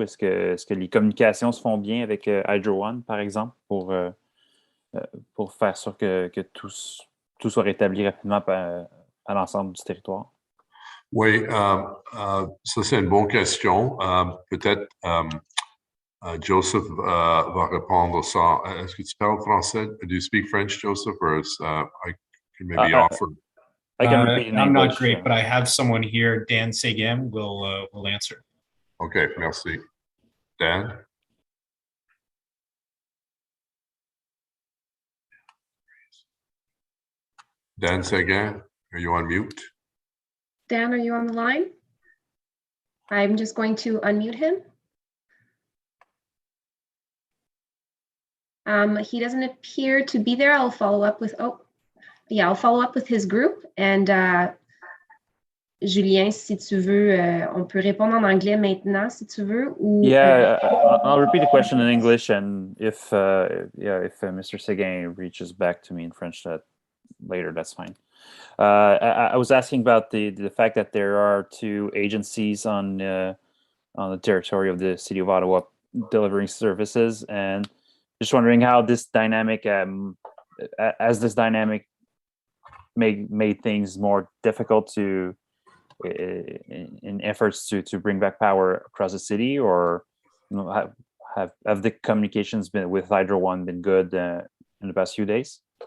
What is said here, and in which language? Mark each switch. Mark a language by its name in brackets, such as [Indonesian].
[French] Est-ce que les communications se font bien avec Hydro One, par exemple, pour faire sûr que tout soit rétabli rapidement à l'ensemble du territoire? Oui, ça c'est une bonne question. Peut-être Joseph va répondre ça. Est-ce que tu parles français? [English] Do you speak French, Joseph? Or I can maybe offer. I can repeat in English. I'm not great, but I have someone here, Dan Sagan, will answer. [French] Okay, merci. Dan? [English] Dan Sagan, are you on mute? Dan, are you on the line? I'm just going to unmute him. He doesn't appear to be there. I'll follow up with, I'll follow up with his group. [French] And Julien, si tu veux, on peut répondre en anglais maintenant, si tu veux. Ou, [English] Yeah, I'll repeat the question in English, and if Mr. Sagan reaches back to me in French later, that's fine. I was asking about the fact that there are two agencies on the territory of the city of Ottawa delivering services, and just wondering how this dynamic, as this dynamic made things more difficult to in efforts to bring back power across the city, or have the communications been with Hydro One been good in the past few days?